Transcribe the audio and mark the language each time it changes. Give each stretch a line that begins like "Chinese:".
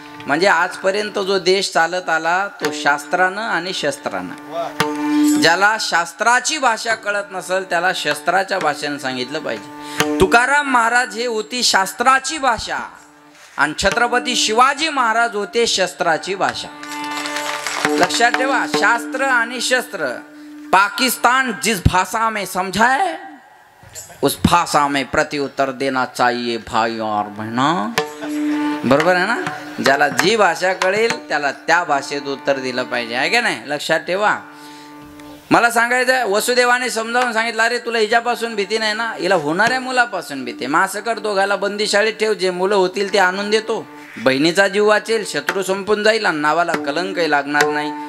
Marathi: म्हणजे आजपर्यंत जो देश चालत आला तो शास्त्रानं आणि शस्त्रानं. ज्याला शास्त्राची भाषा कळत नसेल त्याला शस्त्राच्या भाषेनं सांगितलं पाहिजे. तुकाराम महाराज हे होती शास्त्राची भाषा आणि छत्रपती शिवाजी महाराज होते शस्त्राची भाषा. लक्षात ठेवा, शास्त्र आणि शस्त्र.
Hindi: पाकिस्तान जिस भाषा में समझाए उस भाषा में प्रत्युत्तर देना चाहिए भाई और बहना.
Marathi: बरोबर आहे ना? ज्याला जी भाषा कळेल त्याला त्या भाषेत उत्तर दिलं पाहिजे, आहे का नाही? लक्षात ठेवा. मला सांगायचं, वसुदेवाने समजावून सांगितलं, अरे तुला हिच्यापासून भीती नाही ना, हिला होणाऱ्या मुलापासून भीती. मासं कर, दोघाला बंदीशाळेत ठेव, जे मुलं होतील ते आणून देतो, बहिणीचा जीव वाचेल, शत्रू संपून जाईल आणि नावाला कलंकही लागणार नाही.